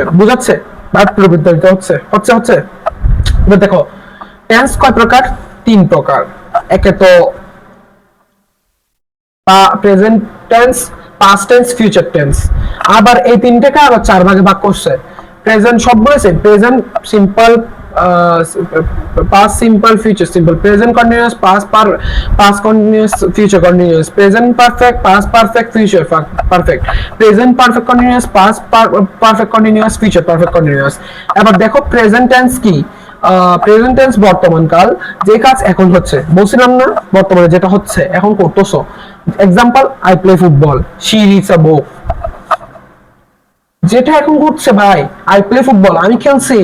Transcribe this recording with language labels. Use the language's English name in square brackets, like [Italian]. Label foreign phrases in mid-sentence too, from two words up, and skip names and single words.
[Bangla] বুঝাচ্ছে? ভার্ব পরিবর্তিত হচ্ছে হচ্ছে হচ্ছে। এবার দেখো, টেন্স কয় প্রকার? 3 প্রকার। একে তো [English] present tense, past tense, future tense. [Bangla] আবার এই তিনটাকে আবার 4 ভাগে ভাগ করছে। প্রেজেন্ট সব বলেছে, [English] present simple, past simple, future simple, present continuous, past continuous, future continuous, present perfect, past perfect, future perfect, present perfect continuous, past perfect continuous, future perfect continuous। [Bangla] এবার দেখো [English] present tense [Bangla] কি। [English] present tense [Bangla] বর্তমান কাল, যে কাজ এখন হচ্ছে। বলছিলাম না বর্তমানে যেটা হচ্ছে এখন করতেছো। এক্সাম্পল, [English] I play football, she reads a book. [Bangla] যেটা এখন ঘটছে ভাই, [English] I play football, [Bangla] আমি খেলছি।